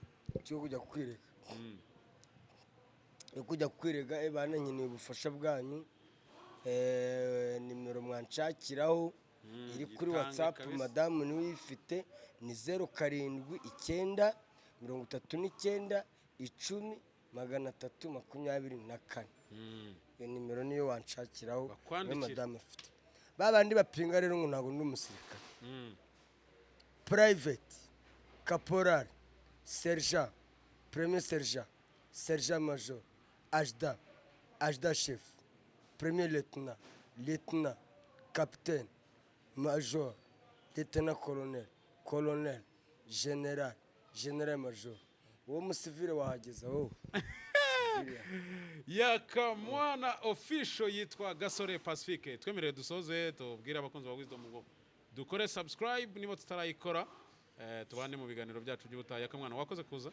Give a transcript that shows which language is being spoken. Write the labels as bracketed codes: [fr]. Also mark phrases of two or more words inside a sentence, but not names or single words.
[rw] cyo kujya kwirega kujya kwirega bana nkeneye ubufasha bwanyu nimero mwanshakiraho iri kuri WhatsApp madamu niwe uyifite ni 07 939 10 324 iyo nimero niyo wanshakiraho madamu afite babandi bapinga rero ngo ntago ndi umusirikare [fr] private caporal sergent premier sergent sergent major ajda chef premier lieutenant capitaine major lieutenant colonel general major [rw] uwo musivile wahageza wowe Yakamwana official yitwa Gasore Pacifique. Twemereye dusoze tubwira abakunzi ba Wisdom ngo dukore subscribe niba tutarayikora tubane mu biganiro byacu by'ubutaha. Yakamwana wakoze kuza?